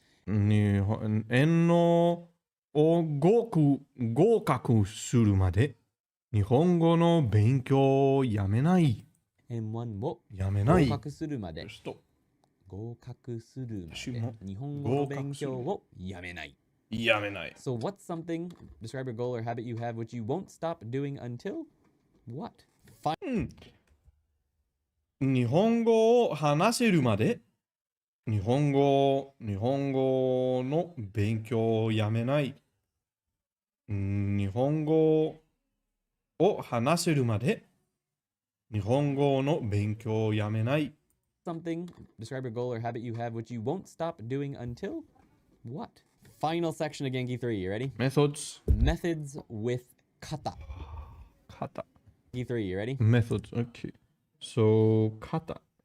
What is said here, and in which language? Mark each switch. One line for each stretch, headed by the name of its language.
Japanese: 日本 N のを合格するまで日本語の勉強をやめない。 N1 をやめない。合格するまで合格するまで私も日本語の勉強をやめない。やめない。
English: So what's something, describe a goal or habit you have which you won't stop doing until what?
Japanese: 日本語を話せるまで日本語の勉強をやめない。日本語を話せるまで日本語の勉強をやめない。
English: Something, describe a goal or habit you have which you won't stop doing until what? Final section of Genki 3, you ready? Methods. Methods with kata.
Japanese: 型。
English: Genki 3, you ready? Methods. Okay. So, 型。